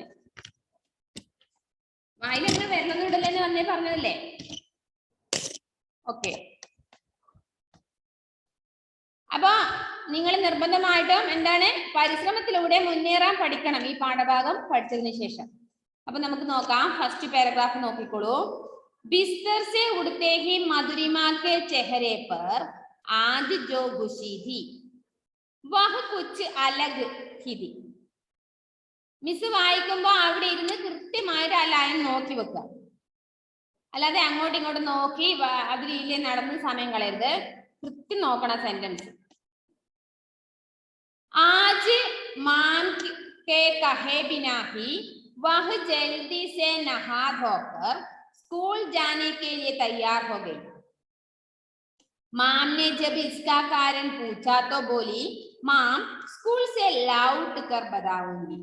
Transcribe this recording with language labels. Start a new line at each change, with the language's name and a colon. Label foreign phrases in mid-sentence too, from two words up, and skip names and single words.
Malayalam: വായിലെങ്ങനെ വെള്ളം ഇടലെന്ന് വന്നേ പറഞ്ഞതല്ലേ? ഓക്കെ, അപ്പൊ നിങ്ങൾ നിർബന്ധമായിട്ടും എന്താണ്, പരിശ്രമത്തിലൂടെ മുന്നേറാൻ പഠിക്കണം ഈ പാഠഭാഗം പഠിച്ചതിന് ശേഷം. അപ്പൊ നമുക്ക് നോക്കാം,
English: first paragraph
Malayalam: നോക്കിക്കോളൂ.
Hindi: बिस्तर से उड़ते ही मधुरिमा के चेहरे पर आज जो खुशी थी वह कुछ अलग ही थी.
Malayalam: മിസ് വായിക്കുമ്പോ അവിടെ ഇരുന്ന് കൃത്യമായിട്ട് ആ ലൈൻ നോക്കി വെക്കുക, അല്ലാതെ അങ്ങോട്ടും ഇങ്ങോട്ടും നോക്കി അതിലേ നടന്ന് സമയം കളയരുത്. കൃത്യം നോക്കണം സെന്റൻസ്.
Hindi: आज मान के कहे बिना ही वह जल्दी से नहा धोकर स्कूल जाने के लिए तैयार हो गई. माम ने जब इसका कारण पूछा तो बोली, माम स्कूल से लौट कर बताऊंगी.